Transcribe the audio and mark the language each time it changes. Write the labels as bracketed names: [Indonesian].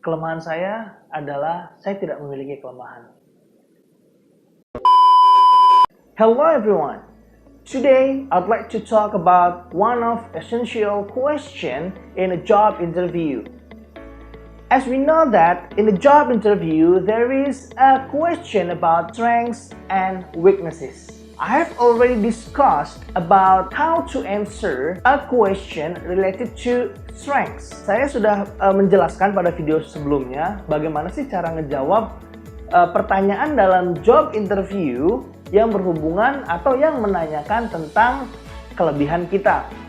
[Indonesian] Kelemahan saya adalah saya tidak memiliki kelemahan. [English] Hello everyone. Today I'd like to talk about one of essential question in a job interview. As we know that in a job interview there is a question about strengths and weaknesses. I have already discussed about how to answer a question related to strengths. [Indonesian] Saya sudah menjelaskan pada video sebelumnya bagaimana sih cara ngejawab pertanyaan dalam job interview yang berhubungan atau yang menanyakan tentang kelebihan kita.